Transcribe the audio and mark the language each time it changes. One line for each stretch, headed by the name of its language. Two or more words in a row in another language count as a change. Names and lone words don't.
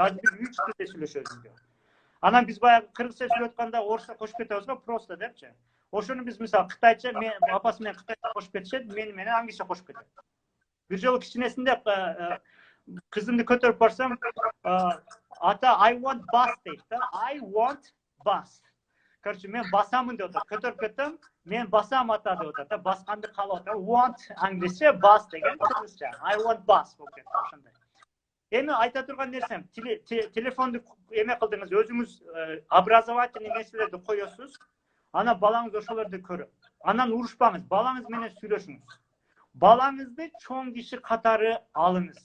Kyrgyz: Азыр биз 3 тилде сүйлөшөбүз. Анан биз баягы кыргызча сүйлөп атканда орусча кошуп кетебиз го, просто депчи. Ошону биз мисалы кытайча, мен апасы менен кытайча кошуп кетишет, мени менен англисче кошуп кетет. Бир жолу кичинесинде кызымды көтөрүп барсам, ата
English: I want bus
Kyrgyz: дейт да.
English: I want bus.
Kyrgyz: Короче, мен басамын деп атат. Көтөрүп кеттим. Мен басам ата деп атат. Басканды каалап атат. Want англисче bus деген кыргызча.
English: I want bus
Kyrgyz: болуп кетти ошондой. Эми айта турган нерсем, телефонду эме кылдыңыз, өзүңүз образовательный нерселерди коесуз. Ана балаңыз ошолорду көрөт. Анан урушпаңыз, балаңыз менен сүйлөшүңүз. Балаңызды чоң киши катары алыңыз.